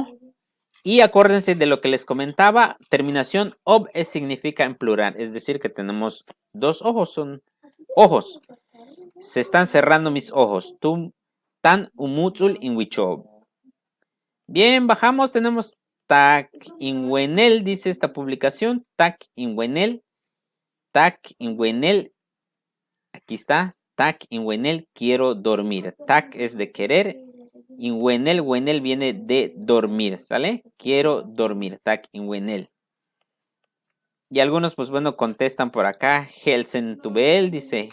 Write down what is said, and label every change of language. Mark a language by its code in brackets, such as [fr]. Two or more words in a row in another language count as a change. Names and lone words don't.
[es] Y acuérdense de lo que les comentaba. Terminación ob significa en plural. Es decir, que tenemos 2 ojos. Son ojos. Se están cerrando mis ojos. [yua] Tan umutzul inwichob. [es] Bien, bajamos. Tenemos [yua] tak inwenel, [es] dice esta publicación. [yua] Tak inwenel. Tak inwenel. [es] Aquí está. [yua] Tak inwenel, [es] quiero dormir. Tak es de querer. Inwenel, wenel viene de dormir, ¿sale? Quiero dormir. [yua] Tak inwenel. [es] Y algunos, pues bueno, contestan por acá. Helsen Tubel dice.